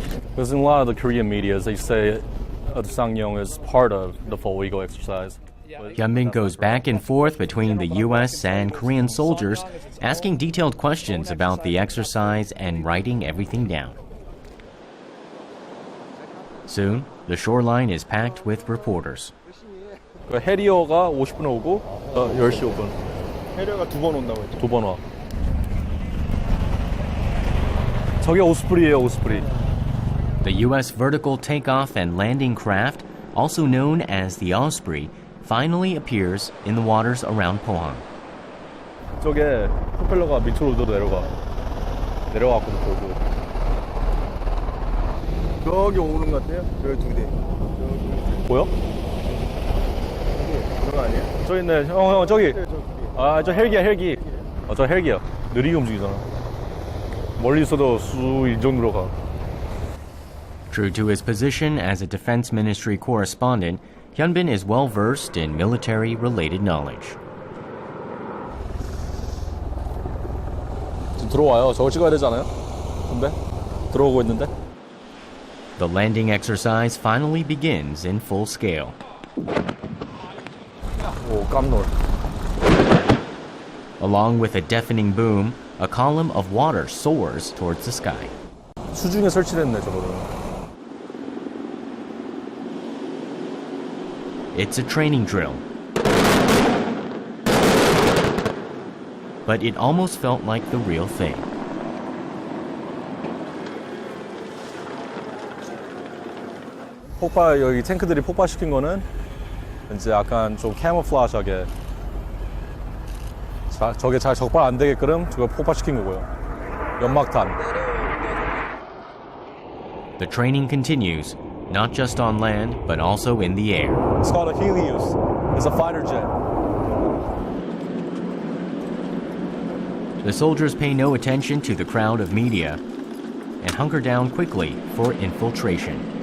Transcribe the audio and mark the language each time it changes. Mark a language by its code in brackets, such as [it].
[en] Because in a lot of the Korean media, they say the Sangyong is part of the Full Eagle exercise. Hyun-bin goes back and forth between the U.S. and Korean soldiers, asking detailed questions about the exercise and writing everything down. Soon, the shoreline is packed with reporters. [ko] 해리어가 50분에 오고 10시 5분. 해리어가 2번 온다고 했죠. 2번 와. 저게 오스프리예요, 오스프리. [en] The U.S. vertical takeoff and landing craft, also known as the Osprey, finally appears in the waters around Pohang. [ko] 저게 프로펠러가 밑으로도 내려가고 보고. 저기 오는 것 같아요. 저기 2대. 보여? 그런 거 아니에요? 저기 있네. 형 저기. 저 헬기야 헬기. 저 헬기야. 느리게 움직이잖아. 멀리서도 쑥 이 정도로 가. [en] True to his position as a Defense Ministry correspondent, Hyun-bin is well-versed in military-related knowledge. [ko] 지금 들어와요. 저거 찍어야 되잖아요. 근데 들어오고 있는데. [en] The landing exercise finally begins in full scale. [ko] 오, 깜놀. [en] Along with a deafening boom, a column of water soars towards the sky. [ko] 수중에 설치됐네, 저거는. [en] It's a training drill. But it almost felt like the real thing. [ko] 여기 탱크들이 폭발시킨 거는 이제 약간 좀 캐모플라시하게 저게 잘 적발 안 되게끔 저걸 폭발시킨 거고요. 연막탄. [en] The training continues, not just on land, but also in the air. It's called a Helios. It's a fighter jet. The soldiers pay no attention to the crowd of media and hunker down quickly for infiltration.